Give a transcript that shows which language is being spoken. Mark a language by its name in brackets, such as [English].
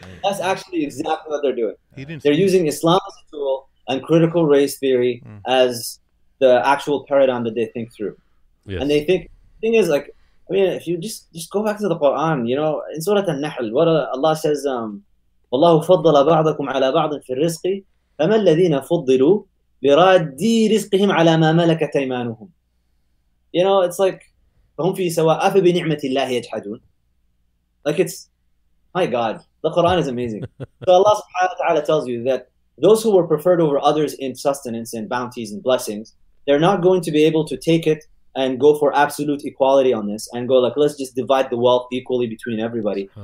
[English] That's actually exactly what they're doing. They're using Islam as a tool and critical race theory as the actual paradigm that they think through. Yes. And they think, the thing is, like, I mean, if you just go back to the Quran, in Surah An-Nahl, what Allah says, [Arabic] وَاللَّهُ فَضَّلَ بَعْضَكُمْ عَلَى بَعْضٍ فِي الرِّزْقِ فَمَا الَّذِينَ فُضِّلُوا بِرَادِّ رِزْقِهِمْ عَلَى مَا مَلَكَتْ أَيْمَانُهُم. [English] It's like, [Arabic] فَهُمْ فِي سَوَاءٍ أَفَبِنِعْمَةِ اللَّهِ يَجْحَدُونَ. [English] Like, it's, my God, the Quran is amazing. So Allah subhanahu wa ta'ala tells you that those who were preferred over others in sustenance and bounties and blessings, they're not going to be able to take it and go for absolute equality on this and go like, let's just divide the wealth equally between everybody.